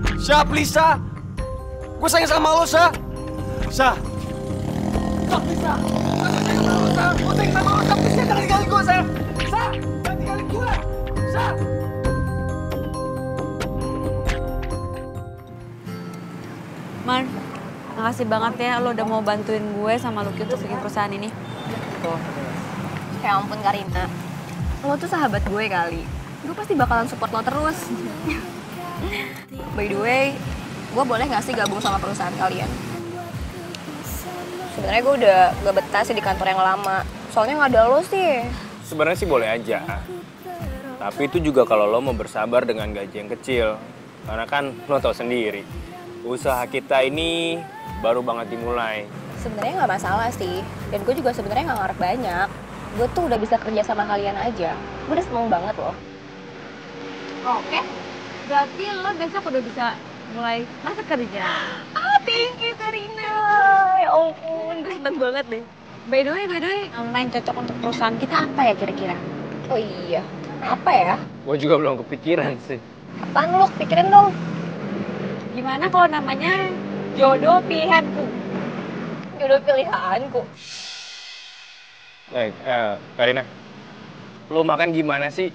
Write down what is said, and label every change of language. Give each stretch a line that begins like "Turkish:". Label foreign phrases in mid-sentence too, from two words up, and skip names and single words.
Indonesian: Sa, please, Sa. Gue sayang sama lo, Sa. Sa. Sa, please, Sa. Gue sayang sama lo, Sa. Gue sayang sama lo, Sa. Please, jangan tinggalin gue, Sa. Sa, jangan tinggalin gue. Sa. Man, makasih banget ya lo udah mau bantuin gue sama Lucky untuk bikin perusahaan ini. Ya ampun Karina, lo tuh sahabat gue kali. Gue pasti bakalan support lo terus.
English: By the way,
Indonesian: gue boleh gak sih gabung sama perusahaan kalian? Sebenarnya gue udah gak betah sih di kantor yang lama. Soalnya gak ada lo sih. Sebenarnya sih boleh aja. Tapi itu juga kalau lo mau bersabar dengan gaji yang kecil. Karena kan lo tau sendiri, usaha kita ini baru banget dimulai. Sebenarnya nggak masalah sih, dan gue juga sebenarnya nggak ngarep banyak. Gue tuh udah bisa kerja sama kalian aja. Gue udah seneng banget loh. Oke, berarti lo besok udah bisa mulai masuk kerja.
English: Thank you Karina.
Indonesian: Ya ampun, gue seneng banget deh.
English: By the way,
Indonesian: yang cocok untuk perusahaan kita apa ya kira-kira? Oh iya, apa ya? Gue juga belum kepikiran sih. Apaan lo? Pikirin dong. Gimana kalau namanya jodoh pilihanku? Jodoh pilihanku. Karina, lo makan gimana sih?